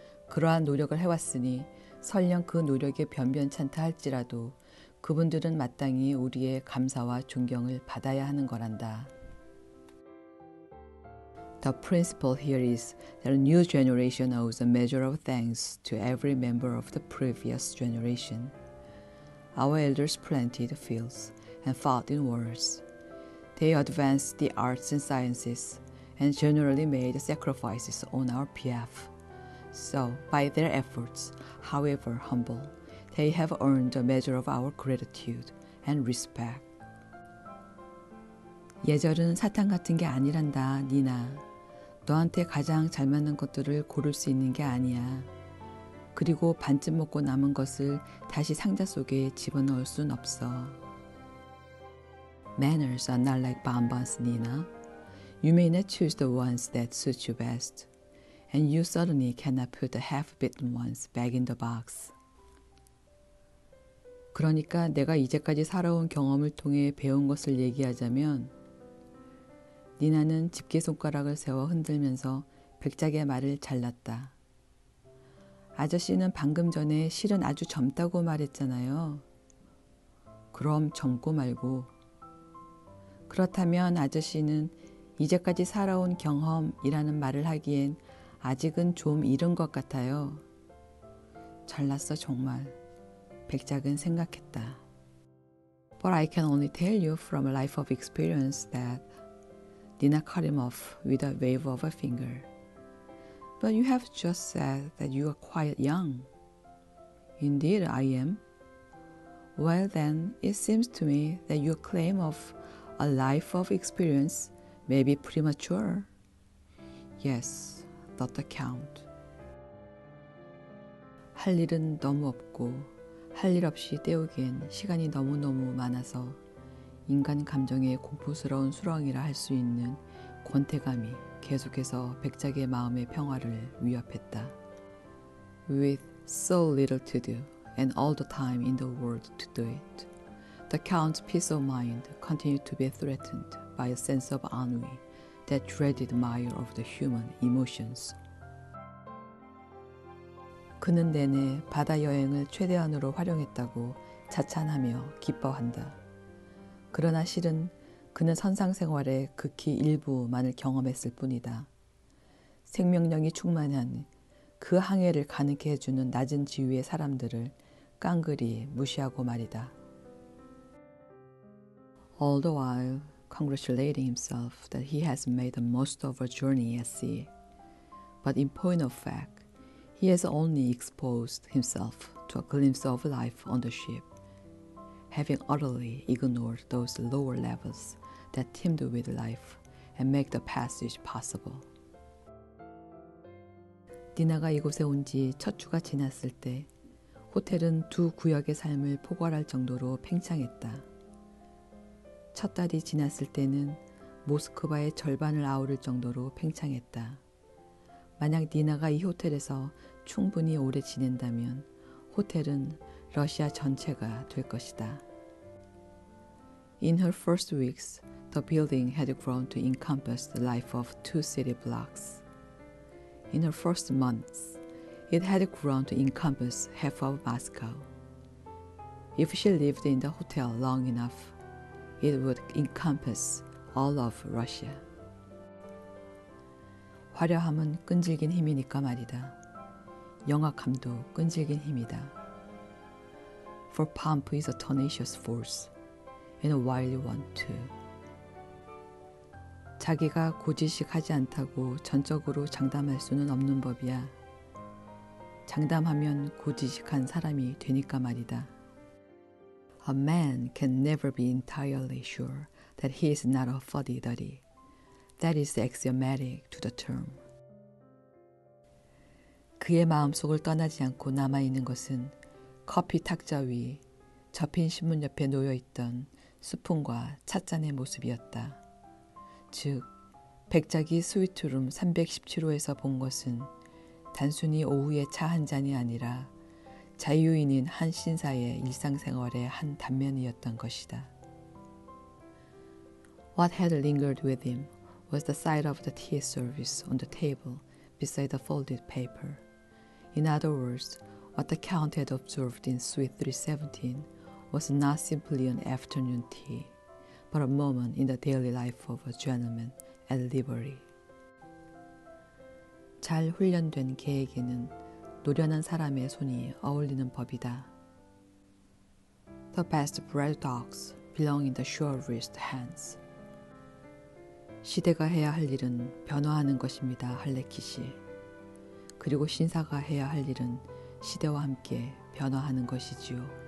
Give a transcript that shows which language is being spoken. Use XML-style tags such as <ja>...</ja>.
<ko>그러한 노력을 해왔으니 설령 그 노력이 변변찮다 할지라도 그분들은 마땅히 우리의 감사와 존경을 받아야 하는 거란다.</ko> <en>The principle here is that a new generation owes a measure of thanks to every member of the previous generation. Our elders planted fields and fought in wars. They advanced the arts and sciences and generally made sacrifices on our behalf. So, by their efforts, however humble, they have earned a measure of our gratitude and respect.</en> <ko>예절은 사탕 같은 게 아니란다, 니나. 너한테 가장 잘 맞는 것들을 고를 수 있는 게 아니야. 그리고 반쯤 먹고 남은 것을 다시 상자 속에 집어넣을 순 없어.</ko> <en>Manners are not like bonbons, Nina. You may not choose the ones that suit you best, and you certainly cannot put the half-bitten ones back in the box.</en> <ko>그러니까 내가 이제까지 살아온 경험을 통해 배운 것을 얘기하자면 니나는 집게손가락을 세워 흔들면서 백작의 말을 잘랐다. 아저씨는 방금 전에 실은 아주 젊다고 말했잖아요. 그럼 젊고 말고. 그렇다면 아저씨는 이제까지 살아온 경험이라는 말을 하기엔 아직은 좀 이른 것 같아요. 잘났어 정말. 백작은 생각했다.</ko> <en>But I can only tell you from a life of experience that Nina cut him off with a wave of a finger. But you have just said that you are quite young. Indeed, I am. Well then, it seems to me that your claim of a life of experience may be premature. Yes, thought the Count.</en> <ko>할 일은 너무 없고 할 일 없이 때우기엔 시간이 너무너무 많아서 인간 감정의 공포스러운 수렁이라 할 수 있는 권태감이 계속해서 백작의 마음의 평화를 위협했다.</ko> <en>With so little to do and all the time in the world to do it, the Count's peace of mind continued to be threatened by a sense of ennui that dreaded mire of the human emotions.</en> <ko>그는 내내 바다 여행을 최대한으로 활용했다고 자찬하며 기뻐한다. 그러나 실은 그는 선상생활의 극히 일부만을 경험했을 뿐이다. 생명력이 충만한 그 항해를 가능케 해주는 낮은 지위의 사람들을 깡그리 무시하고 말이다.</ko> <en>All the while congratulating himself that he has made the most of a journey at sea. But in point of fact, he has only exposed himself to a glimpse of life on the ship, having utterly ignored those lower levels that teemed with life and make the passage possible.</en> <ko>니나가 이곳에 온 지 첫 주가 지났을 때 호텔은 두 구역의 삶을 포괄할 정도로 팽창했다. 첫 달이 지났을 때는 모스크바의 절반을 아우를 정도로 팽창했다. 만약 니나가 이 호텔에서 충분히 오래 지낸다면 호텔은 러시아 전체가 될 것이다.</ko> <en>In her first weeks, the building had grown to encompass the life of 2 city blocks. In her first months, it had grown to encompass half of Moscow. If she lived in the hotel long enough, it would encompass all of Russia.</en> <ko>화려함은 끈질긴 힘이니까 말이다. 영악함도 끈질긴 힘이다.</ko> <en>For pomp is a tenacious force, and a wily one too.</en> <ko>자기가 고지식하지 않다고 전적으로 장담할 수는 없는 법이야. 장담하면 고지식한 사람이 되니까 말이다.</ko> <en>A man can never be entirely sure that he is not a fuddy-duddy. That is axiomatic to the term.</en> <ko>그의 마음속을 떠나지 않고 남아있는 것은 커피 탁자 위 접힌 신문 옆에 놓여있던 스푼과 찻잔의 모습이었다. 즉, 백작이 스위트룸 317호에서 본 것은 단순히 오후의 차 한 잔이 아니라 자유인인 한 신사의 일상생활의 한 단면이었던 것이다.</ko> <en>What had lingered with him was the sight of the tea service on the table beside the folded paper. In other words, what the Count had observed in Suite 317 was not simply an afternoon tea, but a moment in the daily life of a gentleman at liberty.</en> <ko>잘 훈련된 개에게는 노련한 사람의 손이 어울리는 법이다.</ko> <en>The best bred dogs belong in the surest hands.</en> <ko>시대가 해야 할 일은 변화하는 것입니다, 할레키시. 그리고 신사가 해야 할 일은 시대와 함께 변화하는 것이지요.</ko>